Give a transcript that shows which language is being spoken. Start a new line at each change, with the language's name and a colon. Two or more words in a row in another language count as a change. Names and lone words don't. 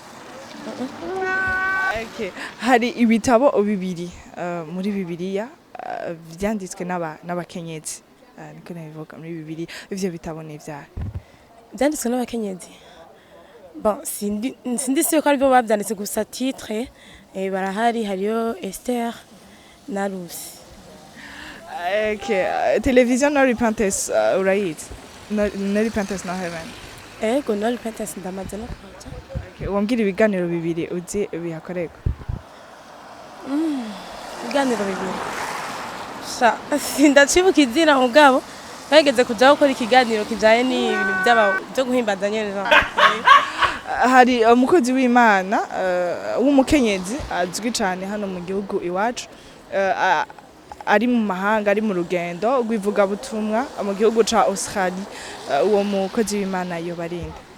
Rundi: Okay, hari ibitabo bibiri muri Bibiliya byanditswe n'abakenyezi niko nabivuga muri Bibiliya ivyo bitabo ni ivyaha byanditswe n'abakenyezi bon sindi siyo ko ari byo babyanditse gusa titre barahari hariyo Esther na Rusi.
English: Okay, television No Repentance right? No Repentance No Heaven.
Rundi: Ego No Repentance ndamaze no kubaza. Okay, wambwira ibiganiro bibiri uzi bihakoreka. Ibiganiro bibiri. Sindacibuka izina mugabo bageze kujaho gukora ikiganiro kijaye ni ibintu byo guhimbaza nyene. Hari umukozi w'Imana w'umukenyezi azwi cyane hano mu gihugu iwacu ari mu mahanga ari mu rugendo rwivuga butumwa mu gihugu ca Australie uwo mukozi w'Imana iyo barinde.